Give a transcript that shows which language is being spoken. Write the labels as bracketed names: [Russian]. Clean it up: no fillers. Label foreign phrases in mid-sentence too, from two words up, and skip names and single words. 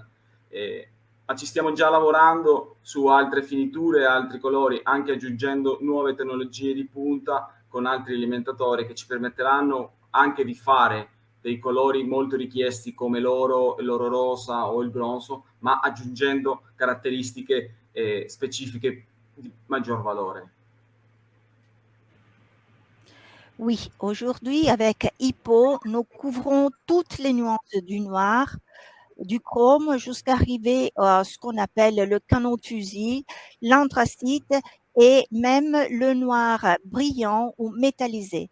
[Italian] Ma ci stiamo già lavorando su altre finiture, altri colori, anche aggiungendo nuove tecnologie di punta con altri alimentatori che ci permetteranno anche di fare dei colori molto richiesti come l'oro rosa o il bronzo, ma aggiungendo caratteristiche specifiche di maggior valore. [French] Oui, aujourd'hui, avec Hippo, nous couvrons toutes les nuances du noir, du chrome jusqu'à arriver à ce qu'on appelle le canon de fusil, l'anthracite et même le noir brillant ou métallisé.